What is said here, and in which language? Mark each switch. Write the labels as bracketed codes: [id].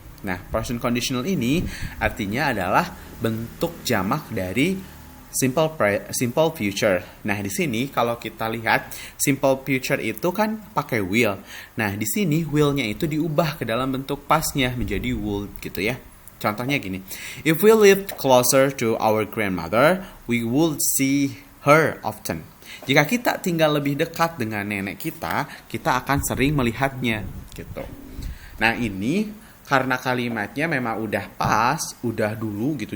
[id] Nah, present conditional ini artinya adalah bentuk jamak dari simple future. Nah, di sini kalau kita lihat simple future itu kan pakai will. Nah, di sini will-nya itu diubah ke dalam bentuk past-nya menjadi would gitu ya. Contohnya gini. [en] If we lived closer to our grandmother, we would see her often. [id] Jika kita tinggal lebih dekat dengan nenek kita akan sering melihatnya gitu. Nah, ini karena kalimatnya memang udah pas, udah dulu gitu.